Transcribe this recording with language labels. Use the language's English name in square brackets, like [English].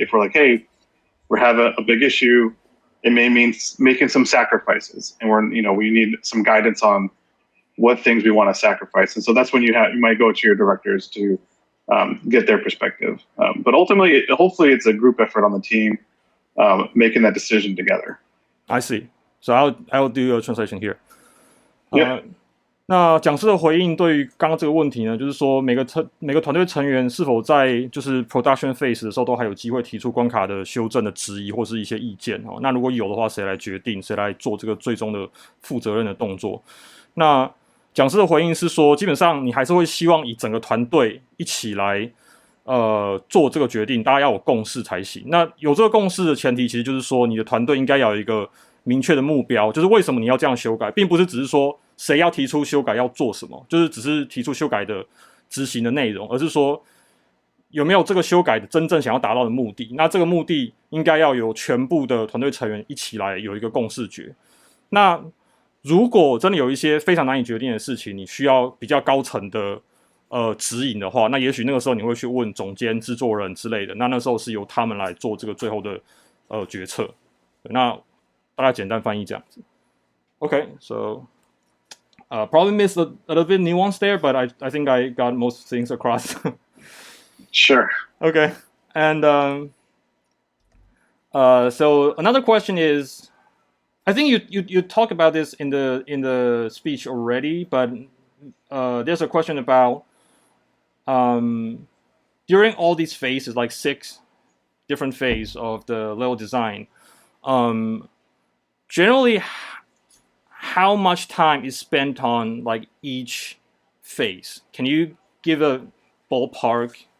[English] If we're like, hey, we have a big issue, it may mean making some sacrifices, and we need some guidance on what things we want to sacrifice. And so that's when you might go to your directors to get their perspective. But ultimately, hopefully, it's a group effort on the team making that decision together. I see. So I'll do a translation here. Yeah. [Chinese] 那讲师的回应对于刚刚这个问题呢，就是说每个团队成员是否在就是 production phase 的时候都还有机会提出关卡的修正的质疑或是一些意见哦。那如果有的话，谁来决定？谁来做这个最终的负责任的动作？那讲师的回应是说，基本上你还是会希望以整个团队一起来做这个决定，大家要有共识才行。那有这个共识的前提，其实就是说你的团队应该要有一个明确的目标，就是为什么你要这样修改，并不是只是说谁要提出修改要做什么，就是只是提出修改的执行的内容，而是说有没有这个修改的真正想要达到的目的。那这个目的应该要有全部的团队成员一起来有一个共识决。那如果真的有一些非常难以决定的事情，你需要比较高层的指引的话，那也许那个时候你会去问总监、制作人之类的，那时候是由他们来做这个最后的决策。那大概简单翻译这样子。 [English] Okay, so probably missed a little bit nuance there, but I think I got most things across. Sure. Okay, and so another question is, I think you talk about this in the speech already, but there's a question about during all these phases, like 6 different phases of the level design, generally how much time is spent on like each phase? Can you give a ballpark